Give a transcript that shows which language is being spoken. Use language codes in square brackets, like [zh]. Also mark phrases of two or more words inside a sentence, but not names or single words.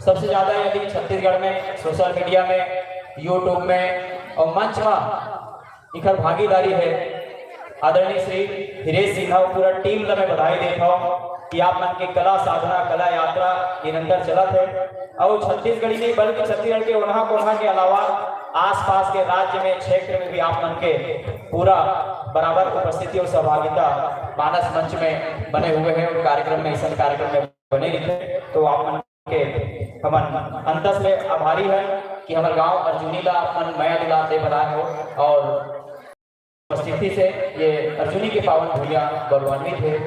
[hne] सबसे ज्यादा यदि छत्तीसगढ़ में [en] social media [hne] में, यूट्यूब में और मंच में इखर भागीदारी है आदरणीय श्री हिरेश सिन्हा पूरा टीम ला मैं बधाई देता हूँ कि आप मन के कला साधना कला यात्रा निरंतर चलत है और छत्तीसगढ़ी नहीं बल्कि छत्तीसगढ़ के वहाँ कोना के अलावा आसपास के राज्य में क्षेत्र में भी आप मन के पूरा बराबर उपस्थिति और सहभागिता मानस मंच में बने हुए हैं और कार्यक्रम में इस कार्यक्रम में बने रहते। तो आप मन के हमन अंतस में आभारी है कि हमारे गांव अर्जुनी ला अपन मया दुलार दे बनाए हो और उपस्थिति से ये अर्जुनी के पावन भूलिया गौरवान्वित है।